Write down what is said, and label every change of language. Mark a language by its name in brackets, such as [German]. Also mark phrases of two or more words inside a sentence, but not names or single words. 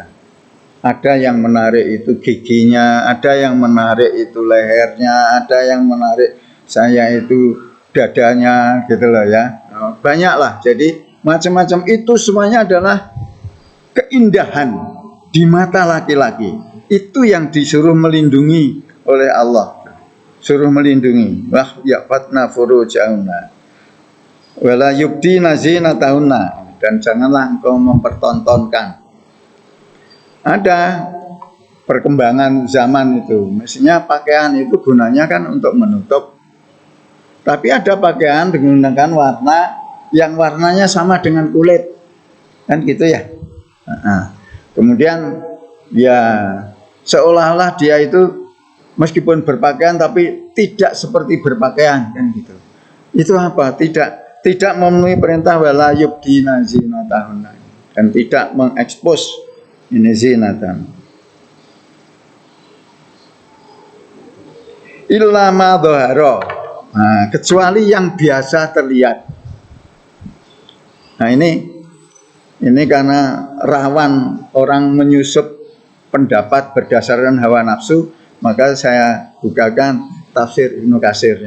[Indonesian] Ada yang menarik itu giginya, ada yang menarik itu lehernya, ada yang menarik saya itu dadanya, gitu loh ya. Banyaklah. Jadi macam-macam itu semuanya adalah keindahan di mata laki-laki. Itu yang disuruh melindungi oleh Allah. Suruh melindungi. [Arabic] وَيَحْفَظْنَ فُرُوجَهُنَّ وَلَا يُبْدِينَ زِينَتَهُنَّ, [Indonesian] dan janganlah engkau mempertontonkan. Ada perkembangan zaman itu, mestinya pakaian itu gunanya kan untuk menutup. Tapi ada pakaian menggunakan warna yang warnanya sama dengan kulit, kan gitu ya. Kemudian ya seolah-olah dia itu meskipun berpakaian tapi tidak seperti berpakaian kan gitu. Itu apa? Tidak memenuhi perintah [Arabic] وَلَا يُبْدِينَ زِينَتَهُنَّ [Indonesian] dan tidak mengekspos ini zinatan. [Arabic] إِلَّا مَا ظَهَرَ. [Indonesian] Nah, kecuali yang biasa terlihat. Nah, ini karena rawan orang menyusup pendapat berdasarkan hawa nafsu, maka saya bukakan tafsir Ibnu Katsirnya.